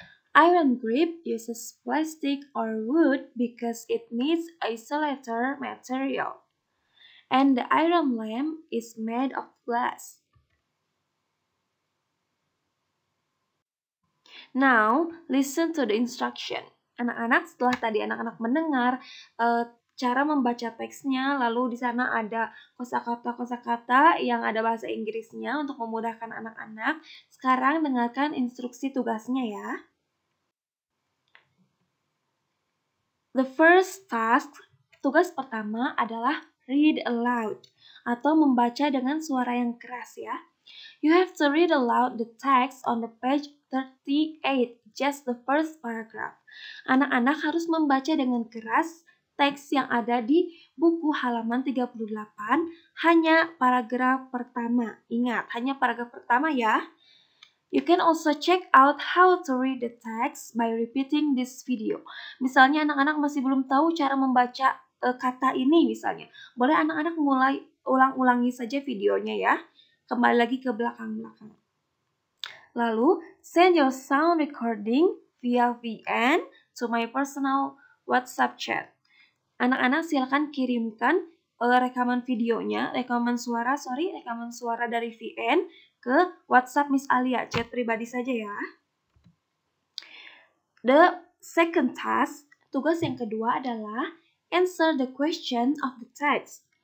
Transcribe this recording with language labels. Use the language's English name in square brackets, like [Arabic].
[English] Iron grip uses plastic or wood because it needs isolator material. And the iron lamp is made of glass. Now, listen to the instruction. [Indonesian] Anak-anak, setelah tadi anak-anak mendengar cara membaca teksnya, lalu di sana ada kosakata-kosakata yang ada bahasa Inggrisnya untuk memudahkan anak-anak. Sekarang dengarkan instruksi tugasnya ya. [English] The first task, [Indonesian] tugas pertama adalah [English] read aloud [Indonesian] atau membaca dengan suara yang keras ya. [English] You have to read aloud the text on the page 38, just the first paragraph. [Indonesian] Anak-anak harus membaca dengan keras teks yang ada di buku halaman 38, hanya paragraf pertama. Ingat, hanya paragraf pertama ya. [English] You can also check out how to read the text by repeating this video. [Indonesian] Misalnya anak-anak masih belum tahu cara membaca kata ini misalnya. Boleh anak-anak mulai ulang-ulangi saja videonya ya. Kembali lagi ke belakang-belakang. [English] Lalu, send your sound recording via VN to my personal WhatsApp chat. [Indonesian] Anak-anak silakan kirimkan rekaman suara dari VN ke WhatsApp Miss Alia, chat pribadi saja ya. [English] The second task, [Indonesian] tugas yang kedua adalah [English] answer the question of the text.